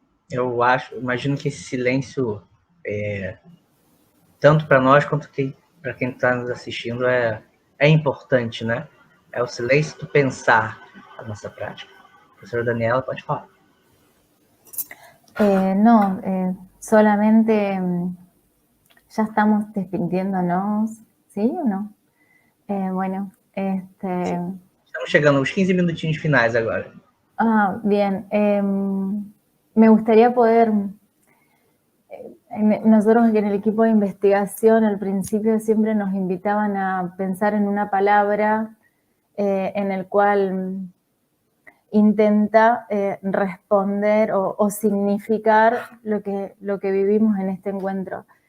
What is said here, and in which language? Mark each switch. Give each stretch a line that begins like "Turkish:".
Portuguese: Eu imagino que esse silêncio, tanto para nós quanto para quem está nos assistindo, é importante, né? É o silêncio do pensar a nossa prática. Professora Daniela, pode falar.
Spanish: No, solamente ya estamos despidiéndonos, ¿sí o no? Bueno,
Portuguese: Estamos chegando aos 15 minutinhos finais agora.
Spanish: Bien. Me gustaría poder, nosotros en el equipo de investigación al principio siempre nos invitaban a pensar en una palabra en el cual intenta responder o significar lo que vivimos en este encuentro.